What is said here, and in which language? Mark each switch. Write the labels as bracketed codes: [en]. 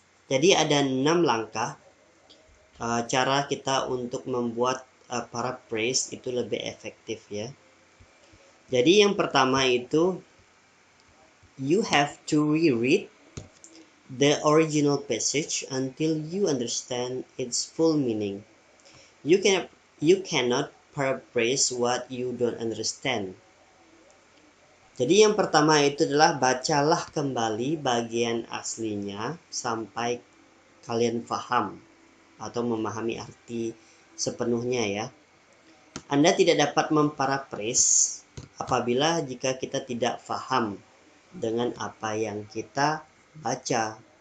[id] Jadi ada 6 langkah cara kita untuk membuat paraphrase itu lebih efektif ya. Jadi yang pertama itu [en] you have to reread the original passage until you understand its full meaning. You cannot paraphrase what you don't understand. [id] Jadi yang pertama itu adalah bacalah kembali bagian aslinya sampai kalian paham atau memahami arti sepenuhnya ya. Anda tidak dapat memparaphrase apabila jika kita tidak paham dengan apa yang kita baca.